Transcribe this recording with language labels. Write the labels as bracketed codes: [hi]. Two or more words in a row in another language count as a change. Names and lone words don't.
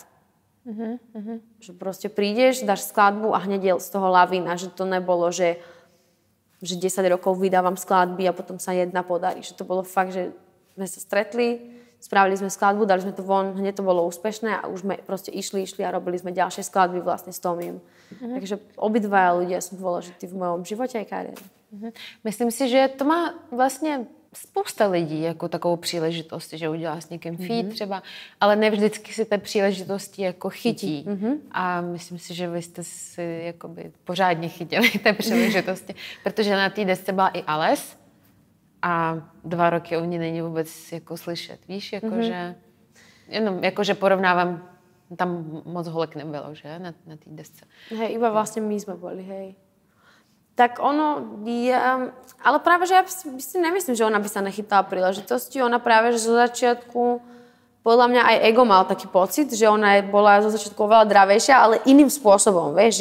[sk] Že proste prídeš, dáš skladbu a hneď je z toho lavína, že to nebolo, že 10 rokov vydávam skladby a potom sa jedna podarí. Že to bolo fakt, že sme sa stretli, spravili sme skladbu, dali sme to von, hneď to bolo úspešné a už sme proste išli a robili sme ďalšie skladby vlastne s Tomím. Takže obidvaja ľudia sú dôležití v mojom živote aj kariére. [cs] Myslím si, že to má vlastně spousta lidí jako takovou příležitost, že udělá s někým feat třeba, ale ne vždycky si té příležitosti jako chytí. A myslím si, že vy jste si jakoby pořádně chytili té příležitosti, protože na té desce byla i Ales a 2 roky o ní není vůbec jako slyšet. Víš, jakože jenom jakože porovnávám, tam moc holek nebylo, že, na té desce. [sk] Hej, iba vlastne my sme boli, hej. Tak ono, ale práve, že ja si nemyslím, že ona by sa nechytala príležitosti. Ona práve, že zo začiatku, podľa mňa aj ego mal taký pocit, že ona bola zo začiatku oveľa dravejšia, ale iným spôsobom, vieš.